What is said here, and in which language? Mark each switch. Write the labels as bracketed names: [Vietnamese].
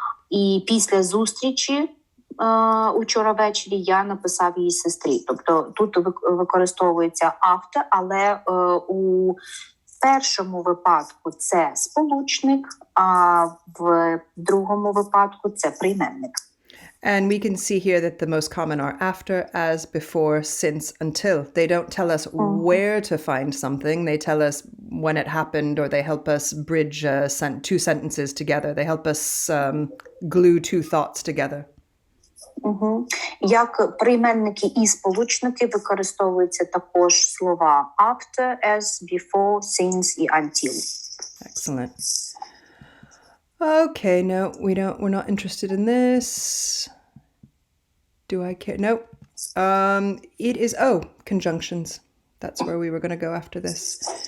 [Ukrainian] І після зустрічі учора ввечері я написав її сестрі. Тобто тут використовується after, але у першому випадку це сполучник, а в другому випадку це прийменник. [English] And we can see here that the most common are after, as, before, since, until. They don't tell us where to find something. They tell us when it happened, or they help us bridge two sentences together. They help us glue two thoughts together. [Ukrainian] Як прийменники і сполучники використовуються також слова after, as, before, since і until. [English] Excellent. Okay, no, we're not interested in this. Do I care? No. It is, conjunctions. That's where we were going to go after this.